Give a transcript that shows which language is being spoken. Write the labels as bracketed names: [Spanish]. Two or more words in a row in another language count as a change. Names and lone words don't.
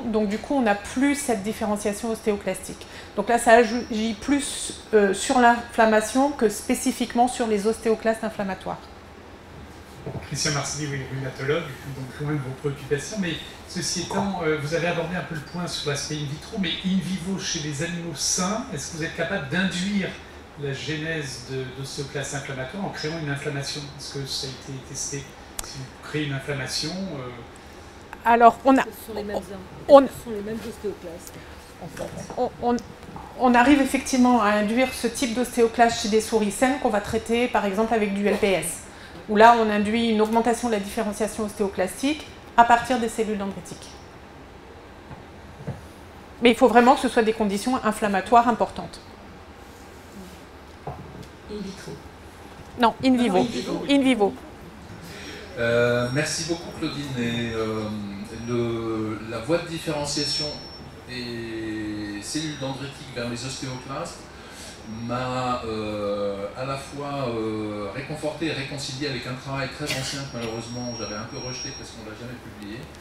[French] Donc du coup, on n'a plus cette différenciation ostéoclastique. Donc là, ça agit plus sur l'inflammation que spécifiquement sur les ostéoclastes inflammatoires. Christian Marcelli, oui, rhumatologue, donc loin de vos préoccupations, mais ceci étant, vous avez abordé un peu le point sur l'aspect [Latin] in vitro, [French] mais [Latin] in vivo [French] chez les animaux sains, est-ce que vous êtes capable d'induire la genèse d'ostéoclastes inflammatoires en créant une inflammation? Est-ce que ça a été testé? Si vous créez une inflammation... Alors, Ce sont les mêmes ostéoclastes, en fait. On arrive effectivement à induire ce type d'ostéoclaste chez des souris saines qu'on va traiter par exemple avec du LPS, où là on induit une augmentation de la différenciation ostéoclastique à partir des cellules dendritiques. Mais il faut vraiment que ce soit des conditions inflammatoires importantes. [Latin] In vitro. [French] Non, [Latin] in vivo. In vivo. [French] Merci beaucoup Claudine. Et, la voie de différenciation des cellules dendritiques vers les ostéoclastes m'a à la fois réconforté et réconcilié avec un travail très ancien que malheureusement j'avais un peu rejeté parce qu'on ne l'a jamais publié,